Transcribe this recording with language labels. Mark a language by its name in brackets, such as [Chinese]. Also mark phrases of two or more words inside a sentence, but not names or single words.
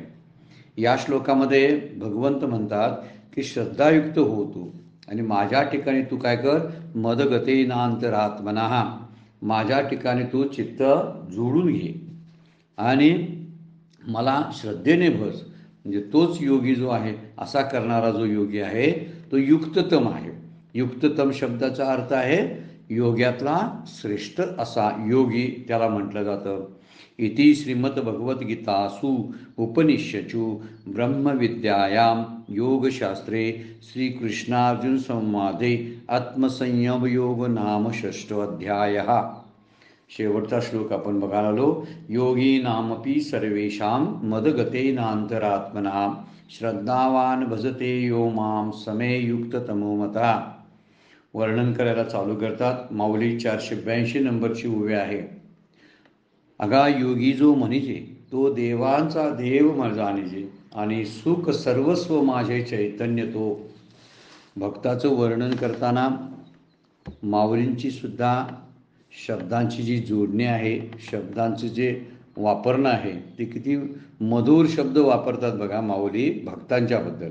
[Marathi] या श्लोकामध्ये भगवंत म्हणतात की श्रद्धायुक्त हो तू आणि माझ्या ठिकाणी तू काय कर, मदगतेनान्तरात्मनः, माझ्या ठिकाणी तू चित्त जोडून घे आणि मला श्रद्धेने भज। म्हणजे तोच योगी जो आहे, असा करणारा जो योगी आहे तो युक्ततम आहे। युक्ततम शब्दाचा अर्थ आहे योग्यातला श्रेष्ठ असा योगी, त्याला म्हटलं जातं। [Sanskrit] इति श्रीमद्भगवद्गीतासु उपनिषत्सु ब्रह्मविद्यायां योगशास्त्रे श्रीकृष्णार्जुनसंवादे आत्मसंयमयोग नाम 6 अध्यायः। [Marathi] शेवटचा श्लोक आपण बघायला आलो, [Sanskrit] योगिनामपि सर्वेषां मदगतेनान्तरात्मना श्रद्धावान भजते यो माम समे युक्ततमो मतः। [Marathi] वर्णन करायला चालू करतात माऊली। 482 नंबरची ओवी आहे, अगा योगी जो म्हणिजे तो देवांचा देव जाणिजे आणि सुख सर्वस्व माझे चैतन्य तो। भक्ताचं वर्णन करताना माऊलींची सुद्धा शब्दांची जी जोडणी आहे, शब्दांचं जे वापरणं आहे ते किती मधुर शब्द वापरतात बघा माऊली भक्तांच्याबद्दल।